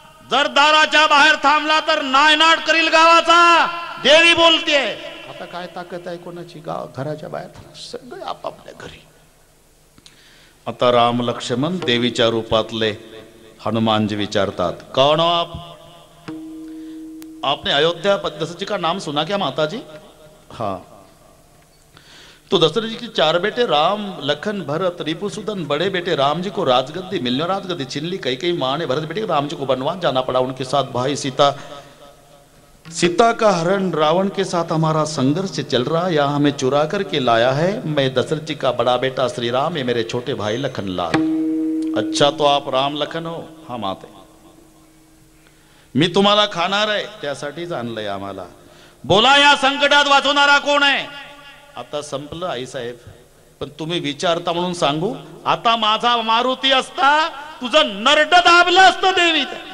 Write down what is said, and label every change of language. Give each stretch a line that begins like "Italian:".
Marathi: जर दाराच्या बाहेर थांबला तर नायनाट करील गावाचा. देवी बोलते. आता काय ताकद आहे कोणाची? गाव घराच्या बाहेर सगळे आपापल्या घरी. आता राम लक्ष्मण देवीच्या रूपातले हनुमानजी विचारतात,
Hindi: कौन हो आप? आपने अयोध्या दशरथ जी का नाम सुना क्या माताजी? हाँ. तो दशरथ जी के 4 बेटे राम लखन भरत रिपुसुदन, बड़े बेटे राम जी को राजगद्दी मिलने, राजगद्दी छीन ली. कई माँ ने भरत बेटे राम जी को बनवान जाना पड़ा. उनके साथ भाई सीता का हरण रावण के साथ हमारा संघर्ष चल रहा. यहाँ हमें चुरा करके लाया है. मैं दशरथ जी का बड़ा बेटा श्री राम, ये मेरे छोटे भाई लखन लाल. अच्छा, तो आप राम लखन हो? हा माते.
Marathi: मी तुम्हाला खाणार आहे, त्यासाठीच आणलंय आम्हाला. बोला, या संकटात वाचवणारा कोण आहे? आता संपलं आई साहेब, पण तुम्ही विचारता म्हणून सांगू. आता माझा मारुती असता तुझं नरड दाबलं असतं देवी.